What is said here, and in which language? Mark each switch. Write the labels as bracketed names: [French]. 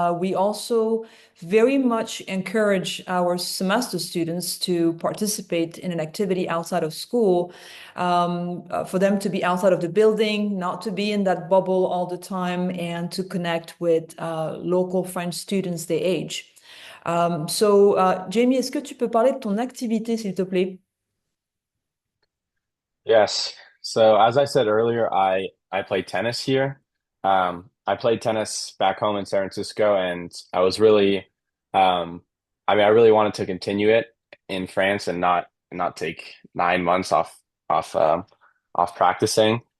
[English] We also very much encourage our semester students to participate in an activity outside of school, for them to be outside of the building, not to be in that bubble all the time, and to connect with local French students their age. [French] Jamie, est-ce que tu peux parler de ton activité, s'il te plaît? [English] Yes. So as I said earlier, I play tennis here. I played tennis back home in San Francisco, and I was really, I mean, I really wanted to continue it in France and not take 9 months off practicing.